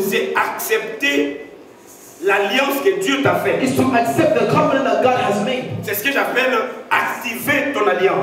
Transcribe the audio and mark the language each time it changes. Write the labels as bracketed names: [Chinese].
[French] c'est accepter l'alliance que Dieu t'a faite. [English] is to accept the covenant that God has made. [French] C'est ce que j'appelle activer ton alliance.